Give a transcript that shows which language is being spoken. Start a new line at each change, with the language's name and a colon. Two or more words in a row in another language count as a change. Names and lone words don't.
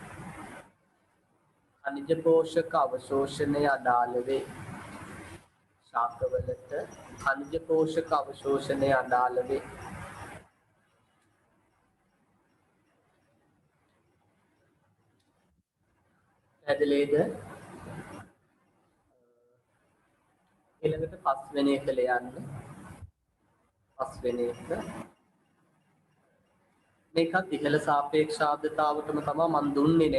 Sinhala: ශාකවලට ඛනිජ පෝෂක අවශෝෂණය අඩාල වේ. පැහැදිලිද? ඊළඟට පස්වෙනි එක ලියන්න. මේකත් ඉහළ සාපේක්ෂාර්ධතාවටම තමයි මම දුන්නේ නෑ.